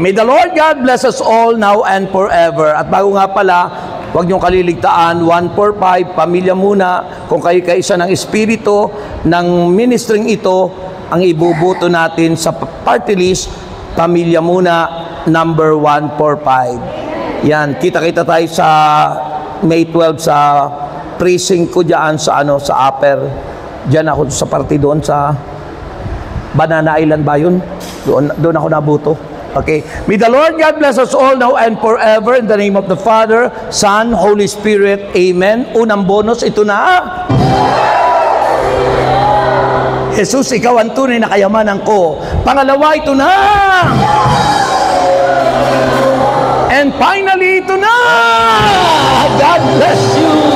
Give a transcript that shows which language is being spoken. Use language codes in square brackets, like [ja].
[en] May the Lord God bless us all now and forever. [tl] At bago nga pala, huwag niyong kaliligtaan, 145, pamilya muna. Kung kayo kaisa ng espiritu ng ministering ito, ang ibubuto natin sa party list, pamilya muna, number 145. Yan, kita-kita tayo sa May 12 sa precinct ko dyan sa sa Upper. Diyan ako sa party doon sa Banana Island ba yun? Doon ako nabuto. Okay. [en] May the Lord God bless us all now and forever in the name of the Father, Son, Holy Spirit. [tl] Amen. Unang bonus, ito na. Jesus, ikaw ang tunay na kayamanan ko. Pangalawa, ito na. [en] And finally, [tl] ito na. [en] God bless you.